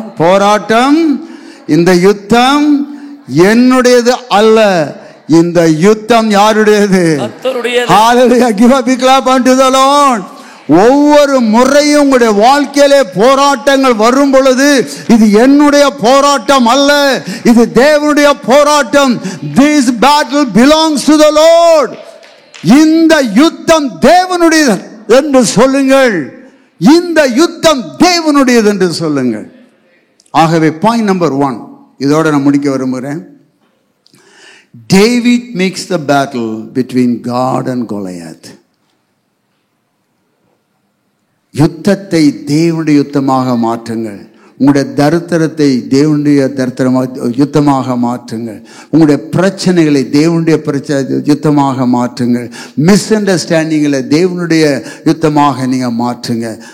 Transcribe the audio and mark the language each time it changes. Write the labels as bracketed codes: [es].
[ta] போராட்டம், இந்த யுத்தம் என்னுடையது அல்ல, இந்த யுத்தம் யாருடையது? ஹalleluya. [en] Give a big clap unto the Lord. [ta] ஒவ்வொரு முறையும் உங்களுடைய வாழ்க்கையிலே போராட்டங்கள் வரும் பொழுது இது என்னுடைய போராட்டம் அல்ல, இது தேவனுடைய போராட்டம். [en] This battle belongs to the Lord. [ta] இந்த யுத்தம் தேவனுடையது என்று சொல்லுங்கள். இந்த யுத்தம் தேவனுடையது என்று சொல்லுங்கள். ஆகவே பாயிண்ட் நம்பர் 1 இதோட நான் முடிக்க விரும்புகிறேன். [en] David makes the battle between God and Goliath. [ta] யுத்தத்தை தேவனுடைய யுத்தமாக மாற்றுங்கள். உங்களுடைய தரித்திரத்தை தேவனுடைய தரித்திரமாக யுத்தமாக மாற்றுங்கள். உங்களுடைய பிரச்சனைகளை தேவனுடைய யுத்தமாக மாற்றுங்கள். மிஸ் அண்டர்ஸ்டாண்டிங்களை தேவனுடைய யுத்தமாக நீங்கள் மாற்றுங்க.